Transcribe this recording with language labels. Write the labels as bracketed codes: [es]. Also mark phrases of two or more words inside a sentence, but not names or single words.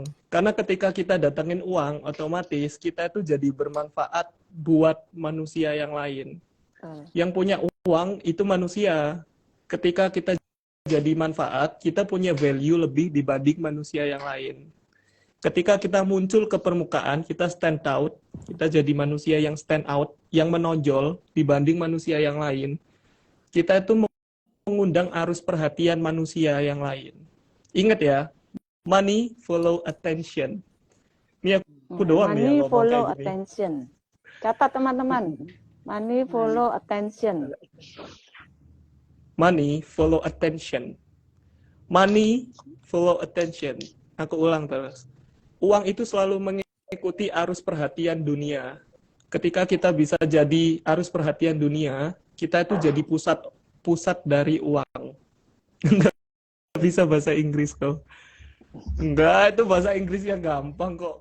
[id] Karena ketika kita datengin uang, otomatis kita itu jadi bermanfaat buat manusia yang lain. Yang punya uang itu manusia. Ketika kita jadi manfaat, kita punya value lebih dibanding manusia yang lain. Ketika kita muncul ke permukaan, kita [en] stand out, [id] kita jadi manusia yang [en] stand out, [id] yang menonjol dibanding manusia yang lain. Kita itu mengundang arus perhatian manusia yang lain. Ingat ya, [en] money follow attention. [id] Ini aku doang nih yang Money ngomong follow kayak gini. attention. Catat teman-teman. [en] Money follow attention. Money follow attention. Money follow attention. [id] Aku ulang terus. Uang itu selalu mengikuti arus perhatian dunia. Ketika kita bisa jadi arus perhatian dunia, kita itu jadi pusat dari uang. Nggak bisa bahasa Inggris kok. Enggak, itu bahasa Inggris yang gampang kok.